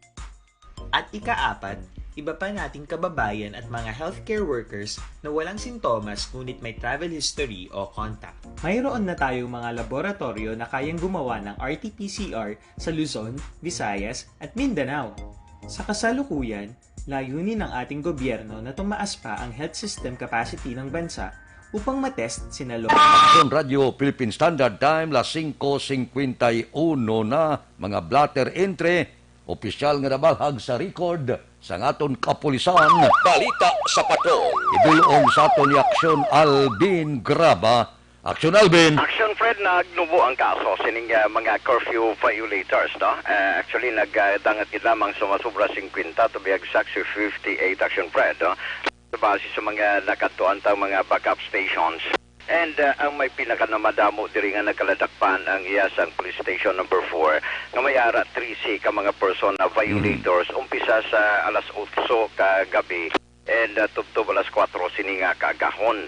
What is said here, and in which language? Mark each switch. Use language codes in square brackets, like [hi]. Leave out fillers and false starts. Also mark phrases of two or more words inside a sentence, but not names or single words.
[tl] At ikaapat, iba pa nating kababayan at mga [en] healthcare workers [tl] na walang sintomas ngunit may [en] travel history [tl] o contact. Mayroon na tayong mga laboratorio na kayang gumawa ng RT-PCR sa Luzon, Visayas at Mindanao. Sa kasalukuyan, layunin ng ating gobyerno na tumaas pa ang [en] health system capacity [tl] ng bansa upang matest sina [hil] Aksyon Radio Philippine Standard Time, las 5:51 na, mga blatter entry. Opisyal nga nabalhag sa record sa ngaton kapulisan. Balita sa patrol. Idulong sa aton ni Aksyon Alvin Graba. Aksyon Alvin. Aksyon Fred, nagnubo ang kaso sining mga [en] curfew violators. [hil] No? Actually, nagdangat lamang sumasubra 50 [en] to be exact [hil] 58 Aksyon Fred. No? Base sa mga nakatuan tang mga [en] backup stations. [hil] And ang may pinakanamadamo diri nga nakaladakpan ang iyasang police station number 4 nga may ara 3C ka mga person na violators umpisa sa alas 8 kagabi and tubtob alas 4 sini nga kaagahon.